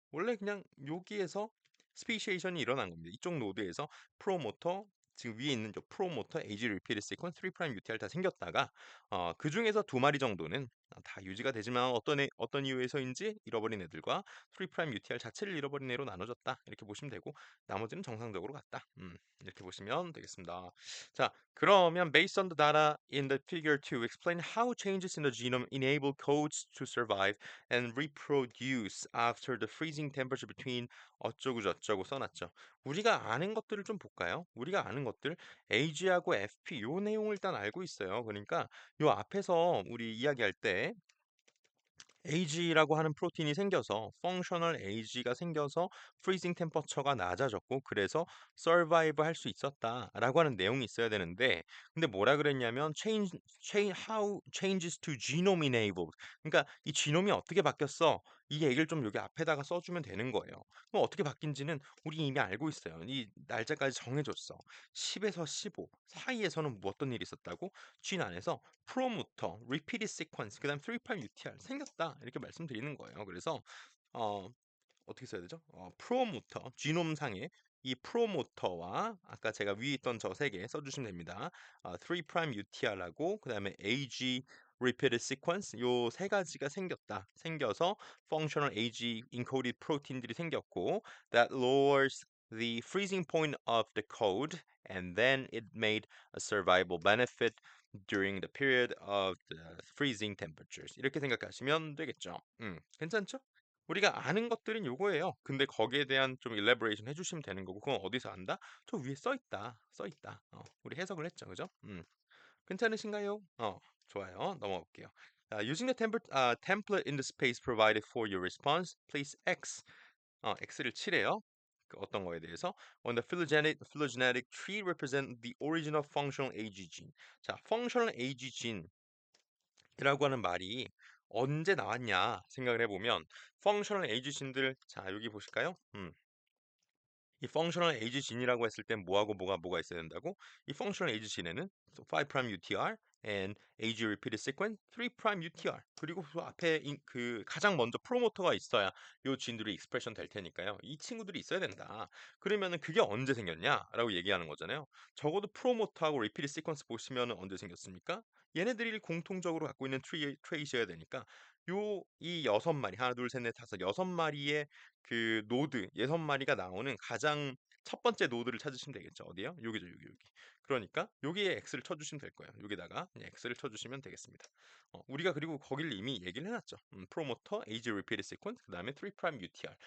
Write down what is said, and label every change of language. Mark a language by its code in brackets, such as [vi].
[ko] 원래 그냥 여기에서 스페시에이션이 일어난 겁니다. 이쪽 노드에서 프로모터 지금 위에 있는 저 프로모터 AG 리피트 시퀀스 3' UTR 다 생겼다가 그 중에서 두 마리 정도는 다 유지가 되지만 어떤 이유에서인지 잃어버린 애들과 3' UTR 자체를 잃어버린 애로 나눠졌다. 이렇게 보시면 되고 나머지는 정상적으로 갔다. 이렇게 보시면 되겠습니다. 자, 그러면 [en] based on the data in the figure 2, explain how changes in the genome enable codes to survive and reproduce after the freezing temperature between [ko] 어쩌고 저쩌고 써놨죠. 우리가 아는 것들을 좀 볼까요? 우리가 아는 것들 AG하고 FP 요 내용을 일단 알고 있어요. 그러니까 요 앞에서 우리 이야기할 때 AG라고 하는 프로틴이 생겨서 펑셔널 AG가 생겨서 프리징 템퍼처가 낮아졌고 그래서 서바이브 할 수 있었다라고 하는 내용이 있어야 되는데 근데 뭐라 그랬냐면 [en] how changes to genome enabled [ko] 그러니까 이 지놈이 어떻게 바뀌었어 이 얘기를 좀 여기 앞에다가 써주면 되는 거예요. 그럼 어떻게 바뀐지는 우리 이미 알고 있어요. 이 날짜까지 정해줬어. 10에서 15 사이에서는 뭐 어떤 일이 있었다고? 진 안에서 프로모터, repeated sequence, 그다음 3' UTR 생겼다 이렇게 말씀드리는 거예요. 그래서 어, 어떻게 써야 되죠? 프로모터, 지놈상의 이 프로모터와 아까 제가 위에 있던 저 세 개 써주시면 됩니다. 3' UTR하고 그다음에 AG repeated sequence 요 세 가지가 생겨서 functional AG encoded protein들이 생겼고 [en] that lowers the freezing point of the code and then it made a survival benefit during the period of the freezing temperatures. [ko] 이렇게 생각하시면 되겠죠. 괜찮죠? 우리가 아는 것들은 요거예요. 근데 거기에 대한 좀 elaboration 해주시면 되는 거고 그건 어디서 안다? 저 위에 써 있다. 써 있다. 우리 해석을 했죠, 그죠? 괜찮으신가요? 좋아요. 넘어가 볼게요. [en] Using the template in the space provided for your response, place X. [ko] X를 칠해요. 그 어떤 거에 대해서 [en] on the phylogenetic tree represent the original functional AG gene. [ko] 자, functional AG gene 이라고 하는 말이 언제 나왔냐 생각을 해보면 펑셔널 에이지진들 자 여기 보실까요? 이 펑셔널 에이지진이라고 했을 땐 뭐하고 뭐가 있어야 된다고? 이 펑셔널 에이지진에는 5' UTR and age repeated sequence 3' UTR 그리고 그 앞에 그 가장 먼저 프로모터가 있어야 요 진들이 익스프레션 될 테니까요. 이 친구들이 있어야 된다. 그러면은 그게 언제 생겼냐라고 얘기하는 거잖아요. 적어도 프로모터하고 리피드 시퀀스 보시면은 언제 생겼습니까? 얘네들이 공통적으로 갖고 있는 트레이셔야 되니까 이 여섯 마리 하나 둘 셋 넷 다섯 여섯 마리의 그 노드 여섯 마리가 나오는 가장 첫 번째 노드를 찾으시면 되겠죠. 어디요? 여기죠, 여기. 그러니까 여기에 x를 쳐주시면 될 거예요. 여기다가 그냥 x를 쳐주시면 되겠습니다. 우리가 그리고 거기를 이미 얘기를 해놨죠. 프로모터, age repeat sequence, 그 다음에 3' UTR.